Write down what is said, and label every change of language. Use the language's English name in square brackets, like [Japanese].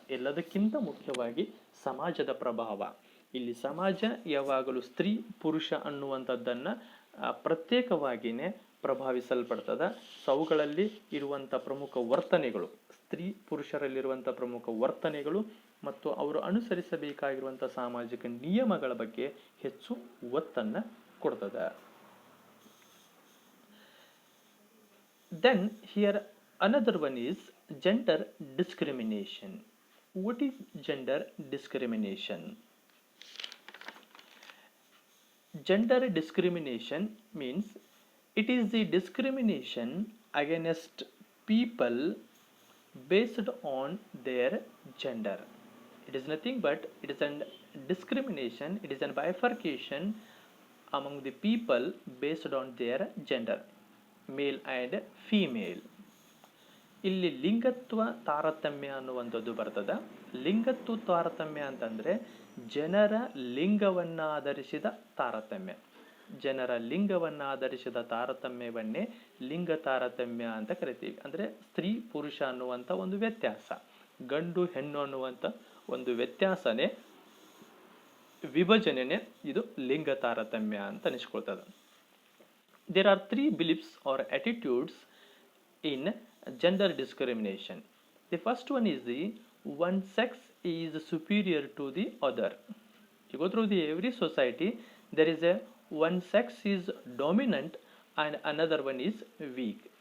[Kannada] ಎಲ್ಲದಕ್ಕಿಂತ ಮುಖ್ಯವಾಗಿ ಸಮಾಜದ ಪ್ರಭಾವ. ಇಲ್ಲಿ ಸಮಾಜ ಯಾವಾಗಲೂ ಸ್ತ್ರೀ ಪುರುಷ ಅನ್ನುವಂಥದ್ದನ್ನು ಪ್ರತ್ಯೇಕವಾಗಿಯೇ ಪ್ರಭಾವಿಸಲ್ಪಡ್ತದೆ. ಸೊ ಅವುಗಳಲ್ಲಿ ಇರುವಂಥ ಪ್ರಮುಖ ವರ್ತನೆಗಳು, ಸ್ತ್ರೀ ಪುರುಷರಲ್ಲಿರುವಂಥ ಪ್ರಮುಖ ವರ್ತನೆಗಳು ಮತ್ತು ಅವರು ಅನುಸರಿಸಬೇಕಾಗಿರುವಂಥ ಸಾಮಾಜಿಕ ನಿಯಮಗಳ ಬಗ್ಗೆ ಹೆಚ್ಚು ಒತ್ತನ್ನು ಕೊಡ್ತದೆ. [English] Then here another one is gender discrimination. What is gender discrimination? Gender discrimination means it is the discrimination against people based on their gender. It is nothing but it is a discrimination, it is a bifurcation among the people based on their gender, male and female. [Kannada] ಇಲ್ಲಿ ಲಿಂಗತ್ವ ತಾರತಮ್ಯ ಅನ್ನುವಂಥದ್ದು ಬರ್ತದೆ. ಲಿಂಗತ್ವ ತಾರತಮ್ಯ ಅಂತಂದರೆ ಜನರ ಲಿಂಗವನ್ನಾಧರಿಸಿದ ತಾರತಮ್ಯ. ಜನರ ಲಿಂಗವನ್ನಾಧರಿಸಿದ ತಾರತಮ್ಯವನ್ನೇ ಲಿಂಗ ತಾರತಮ್ಯ ಅಂತ ಕರಿತೀವಿ. ಅಂದರೆ ಸ್ತ್ರೀ ಪುರುಷ ಅನ್ನುವಂಥ ಒಂದು ವ್ಯತ್ಯಾಸ, ಗಂಡು ಹೆಣ್ಣು ಅನ್ನುವಂಥ ಒಂದು ವ್ಯತ್ಯಾಸನೇ, ವಿಭಜನೆನೇ ಇದು ಲಿಂಗ ತಾರತಮ್ಯ ಅಂತ ಅನಿಸ್ಕೊಳ್ತದೆ. [English] There are three beliefs or attitudes in gender discrimination. The first one is the one sex is superior to the other. You go through the every society, there is a one sex is dominant and another one is weak.